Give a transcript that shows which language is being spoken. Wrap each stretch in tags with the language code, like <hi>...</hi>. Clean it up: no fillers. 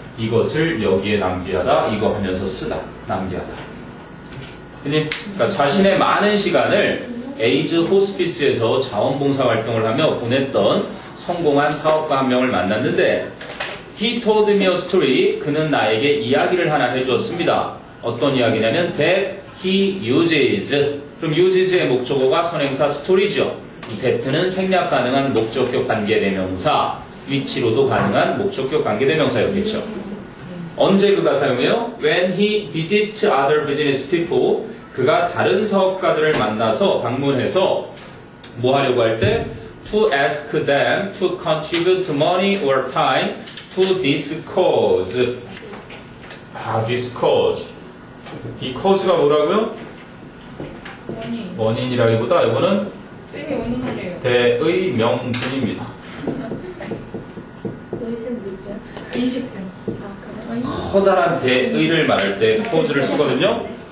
<ko>이것을 여기에 낭비하다, 이거 하면서 쓰다, 낭비하다. 그러니까 자신의 많은 시간을 에이즈 호스피스에서 자원봉사 활동을 하며 보냈던 성공한 사업가 한 명을 만났는데</ko> <en>He told me a story.</en> <ko>그는 나에게 이야기를 하나 해주었습니다. 어떤 이야기냐면</ko> <en>that he uses.</en> <ko>그럼 uses의 목적어가 선행사 story죠. 이 that는 생략 가능한 목적격 관계대명사, 위치로도 가능한 목적격 관계대명사였겠죠. 언제 그가 사용해요?</ko> <en>When he visits other business people.</en> <ko>그가 다른 사업가들을 만나서 방문해서 뭐 하려고 할 때</ko> <en>to ask them to contribute money or time to this cause. this cause.</en> <ko>이 cause가 뭐라고요? 원인이라기보다 이거는 쌤이 원인이래요. 대의 명분입니다. 인식쌤. 커다란 대의를 말할 때 cause를 쓰거든요.</ko>